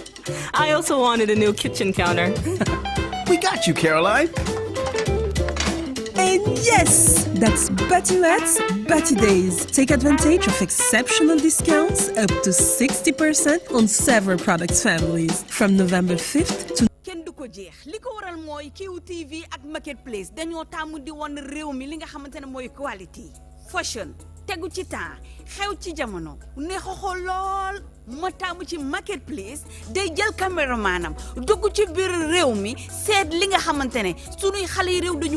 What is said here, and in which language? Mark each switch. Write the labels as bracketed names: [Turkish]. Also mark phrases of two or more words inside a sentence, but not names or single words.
[English] I also wanted a new kitchen counter. We got you, Caroline. And yes, that's Batilet's Bati Days. Take advantage of exceptional discounts up to 60% on several product families from November 5th to [Wolof] kenn du ko jeex li ko waral mooy QTV ak Marketplace dañoo tàmm di won réew mi li nga xamante ne mooy [English] quality fashion [Wolof] tegu ci temps xew ci jamono neex a xool lool ma tàmm ci Marketplace day jël caméramanam dugg ci biir réew mi seet li nga xamante ne sunuy xale yi réew dañu